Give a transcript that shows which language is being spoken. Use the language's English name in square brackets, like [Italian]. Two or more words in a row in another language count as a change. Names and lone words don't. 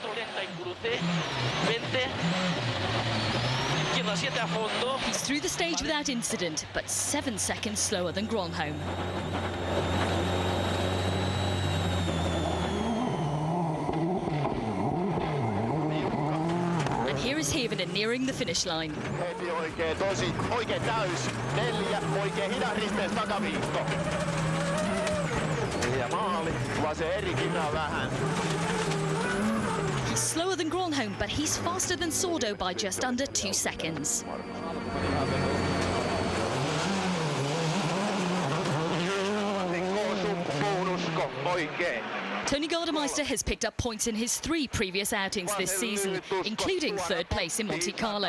[English] He's through the stage without incident, but 7 seconds slower than Gronholm. Here is Hirvonen nearing the finish line. [Finnish] Heti oikein tosi, oikein täys. 4, oikein hidas risteys takaviisto. Ja maali, vasen eri kinaa vähän. [English] He's slower than Gronholm, but he's faster than Sordo by just under 2 seconds. [Finnish] Oikein. [English] Tony Gardemeister has picked up points in his 3 previous outings this season, including 3rd place in Monte Carlo.